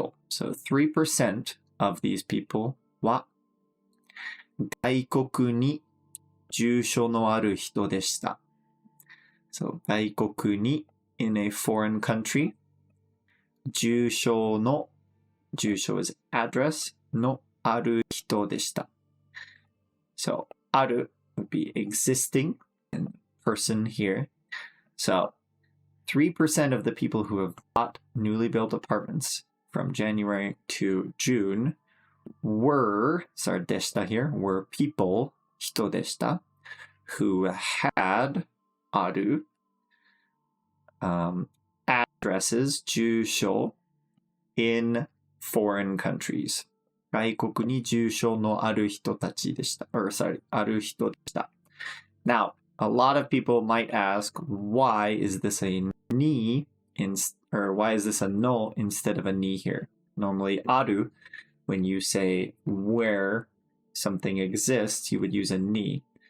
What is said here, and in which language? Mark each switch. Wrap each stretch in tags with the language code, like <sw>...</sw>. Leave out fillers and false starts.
<en>So 3% of these people</en> <ja>は外国に住所のある人でした.</ja> <en>So 外国に in a foreign country. 住所 is address</en> <ja>のある人でした.</ja> <en>So ある would be existing and person here. So 3% of the people who have bought newly built apartments from January to June were でした here, were people</en> <ja>人でした</ja> <en>who had あるaddresses 住所 in foreign countries.</en> <ja>外国に住所のある人たちでした。ある人でした。</ja> <en>Now, a lot of people might ask, why is this a ni or why is this a no instead of a ni here? Normally, ある, when you say where something exists, you would use a ni.</en>